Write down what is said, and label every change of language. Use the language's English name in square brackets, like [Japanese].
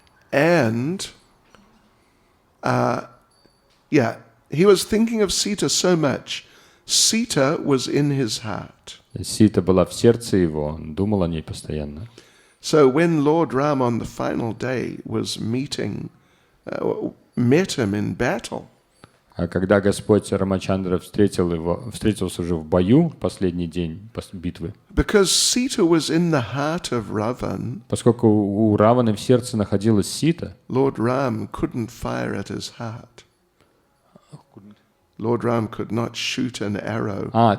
[English] And, he was thinking of Sita so much. Sita was in his heart. [Russian] Сита была в сердце его, он думал о ней постоянно. [English] So when Lord Ram on the final day was met him in battle, [Russian] А когда Господь Рамачандра встретился уже в бою, последний день битвы, [English] because Sita was in the heart of Ravan, [Russian] поскольку у Раваны в сердце находилась Сита, [English] Lord Ram couldn't fire at his heart. Lord Ram could not shoot an arrow.